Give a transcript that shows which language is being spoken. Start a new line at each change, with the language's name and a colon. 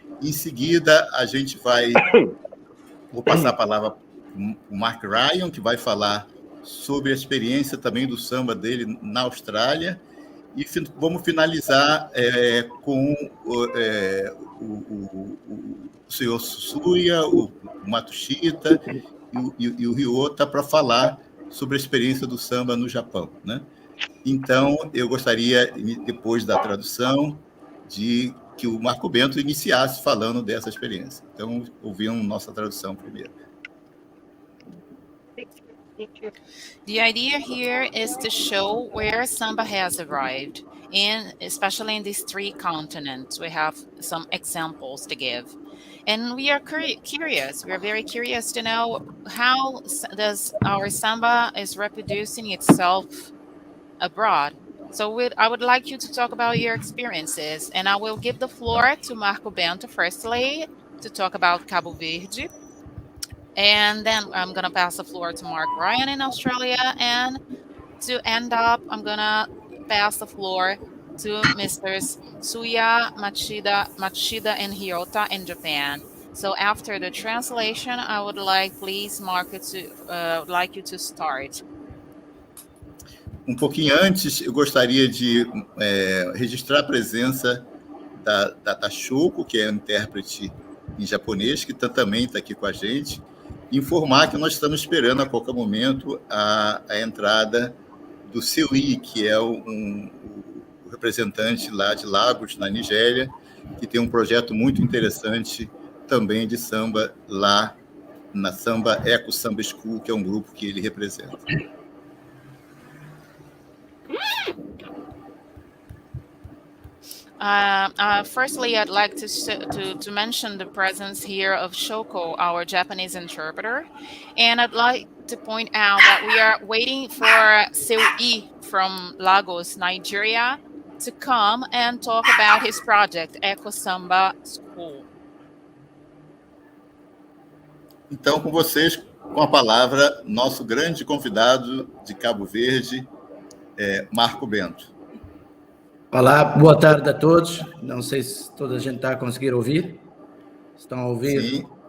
Portuguese: Em seguida, vou passar a palavra para o Ryan, que vai falar sobre a experiência também do samba dele na Austrália, e vamos finalizar com o senhor Suwa, o Matsushita e o Ryota para falar sobre a experiência do samba no Japão, né? Então, eu gostaria, depois da tradução, de que o Bento iniciasse falando dessa experiência. Então, ouvimos nossa tradução primeiro.
English: The idea here is to show where Samba has arrived, especially in these three continents. We have some examples to give. And we are curious. We are very curious to know how does our Samba is reproducing itself abroad. So I would like you to talk about your experiences, and I will give the floor to Bento firstly to talk about Cabo Verde. And then I'm going to pass the floor to Ryan in Australia. And to end up, I'm going to pass the floor to Mr. Suwa, Matsushita, and Ryota in Japan. So after the translation, I would like, please, Marco, like you to start.
Portuguese: Um pouquinho antes, eu gostaria de registrar a presença da Tashoko, que é intérprete em japonês, que também está aqui com a gente, e informar que nós estamos esperando a qualquer momento a entrada do Seyi, que é o representante lá de Lagos, na Nigéria, que tem um projeto muito interessante também de samba lá na Samba Eco Samba School, que é um grupo que ele representa.
English: Firstly, I'd like to mention the presence here of Shoko, our Japanese interpreter, and I'd like to point out that we are waiting for Seyi from Lagos, Nigeria, to come and talk about his project, Eco Samba School.
Portuguese: Então, com vocês, com a palavra, nosso grande convidado de Cabo Verde, Marco Bento. Olá, boa tarde a todos. Não sei se toda a gente está a conseguir ouvir. Estão a ouvir? Sim.